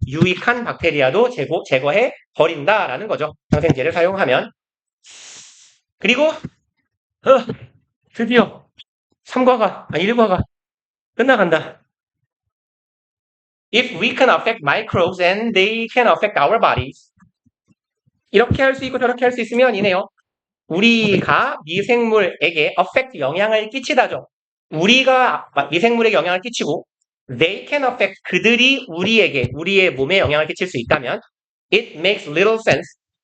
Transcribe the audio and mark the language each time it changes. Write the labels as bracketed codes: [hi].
[ko] 유익한 박테리아도 제거해 버린다라는 거죠. 항생제를 사용하면. 그리고 드디어 3과가 1과가 끝나간다. [en] If we can affect microbes and they can affect our bodies. [ko] 이렇게 할 수 있고 저렇게 할 수 있으면 이네요. 우리가 미생물에게 affect 영향을 끼치다죠. 우리가 미생물에게 영향을 끼치고 they can affect 그들이 우리에게 우리의 몸에 영향을 끼칠 수 있다면 [en] it makes little sense.